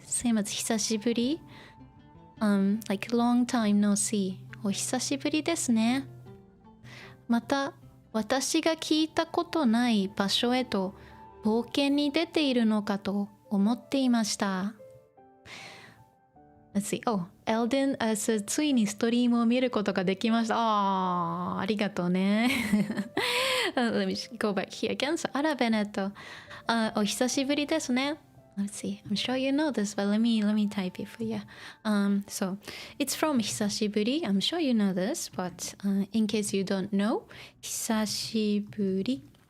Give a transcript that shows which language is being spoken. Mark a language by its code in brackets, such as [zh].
[en] Same as 久しぶり？Like long time no see. [ja] お久しぶりですね。また私が聞いたことない場所へと冒険に出ているのかと思っていました。 [en] Let's see. [ja] Oh, Elden ついにストリームを見ることができました。ありがとうね。 [en] Let me go back here again. [ja] So, あら、ベネット。お久しぶりですね。 [en] Let's see. I'm sure you know this, but let me type it for you. So it's from 久しぶり. I'm sure you know this, but in case you don't know, 久しぶり。